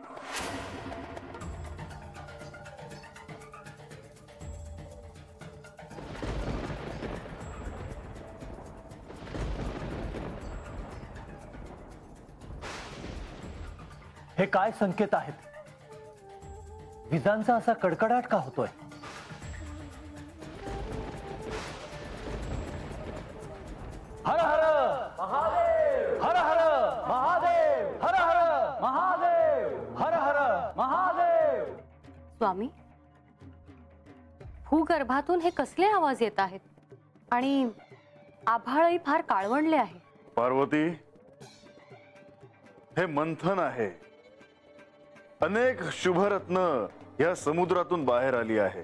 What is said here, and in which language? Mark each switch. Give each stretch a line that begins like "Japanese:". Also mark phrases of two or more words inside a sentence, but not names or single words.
Marathi: हे काय संकेत आहेत? विजांचा असा कडकडाट का होतोय? हर हर महादेव, हर हर महादेव, हर हर महादेव, हर हर महादेव. स्वामी, भूगर्भातून हे कसले आवाज येत आहेत? आणि आभाळही फार काळवंडले आहे. पार्वती, हे मंथन आहे. अनेक शुभरत्न या समुद्रातून बाहेर आली आहे.